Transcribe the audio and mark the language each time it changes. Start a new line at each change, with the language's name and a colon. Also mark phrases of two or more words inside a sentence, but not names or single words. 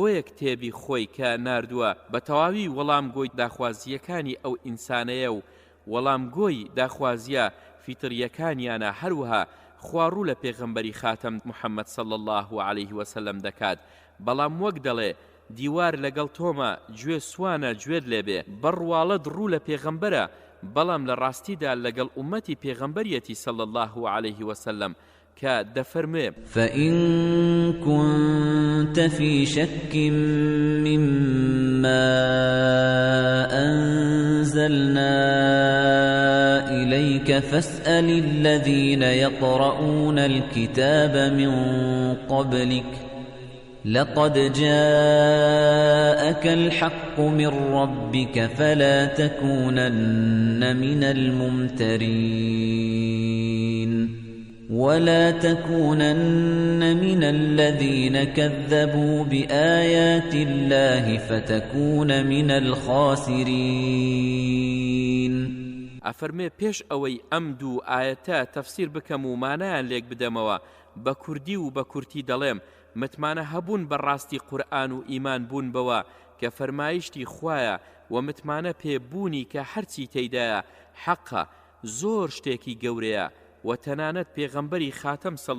Central Kurdish: یەک کتێبی خۆی کە ناردووە بە تەواوی وەڵام گۆی داخوازیەکانی ئەو ئینسانەیە و وەڵام گۆی داخوازیە فیتریەکانیانە هەروەها خواڕوو لە پێغەمبەری خاتەم محەممەد
Arabic: صلی الله عليه وسلم
Central Kurdish: دەکات بەڵام وەک دەڵێ دیوار لەگەڵ تۆمە گوێ سوانە گوێت لێبێ بڕواڵەت ڕوو لە پێغەمبەرە بەڵام لە ڕاستیدا لەگەڵ ئومەتی پێغەمبەریەتی
Arabic: صلی الله عليه وسلم
Central Kurdish: کە دەفەرمێ
Arabic: فإن كنت في شك مما أنزلنا إليك فاسأل الذين يقرؤون الكتاب من قبلك لقد جاءك الحق من ربك فلا تكونن من الممترين ولا تكونن من الذين كذبوا بآيات الله فتكون من الخاسرين
Central Kurdish: ئەفەرمێ پێش ئەوەی ئەم دوو ئاەتە تەفسیر بکەم و مانایان لێک بدەمەوە بە کوردی و بە کورتی دەڵێم متمانە هەبوون بەڕاستی قورئان و ئیمان بوون بەوە کە فەرمایشتی خوایە و متمانە پێبوونی کە هەرچی تێیدایە حەقە زۆر شتێکی گەورەیە و تەنانەت پێغەمبەری خاتەم صلی